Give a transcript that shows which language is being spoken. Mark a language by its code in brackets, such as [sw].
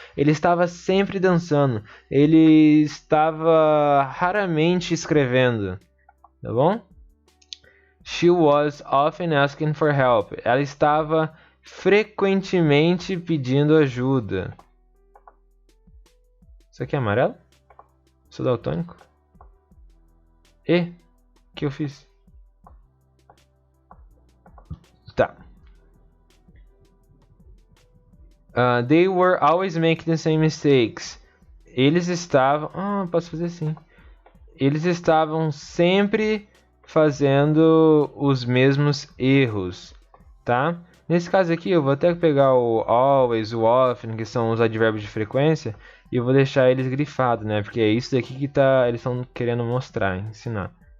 [pt] Ele estava sempre dançando. Ele estava raramente escrevendo. Tá bom? [en] She was often asking for help. [pt] Ela estava frequentemente pedindo ajuda. Isso aqui é amarelo? Sou daltônico? E? O que eu fiz? Tá. [en] They were always making the same mistakes. [pt] Eles estavam... posso fazer assim. Eles estavam sempre fazendo os mesmos erros, tá? Nesse caso aqui, eu vou até pegar o always, o often, que são os advérbios de frequência, e eu vou deixar eles grifados, né? Porque é isso daqui que eles estão querendo mostrar, ensinar.